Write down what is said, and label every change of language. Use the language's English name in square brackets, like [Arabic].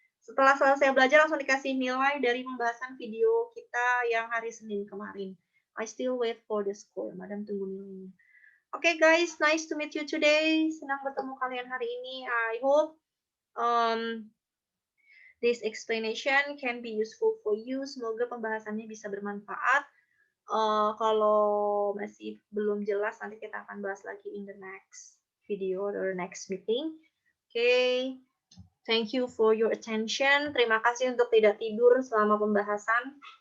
[Indonesian] Setelah selesai belajar langsung dikasih nilai dari pembahasan video kita yang hari Senin kemarin. [English] I still wait for the score. [Indonesian] Madam tunggu nilainya. [English] Okay, guys, nice to meet you today. [Indonesian] Senang bertemu kalian hari ini. [English] I hope this explanation can be useful for you. [Indonesian] Semoga pembahasannya bisa bermanfaat. Kalau masih belum jelas, nanti kita akan bahas lagi [English] in the next video or next meeting. Okay, thank you for your attention. [Indonesian] Terima kasih untuk tidak tidur selama pembahasan.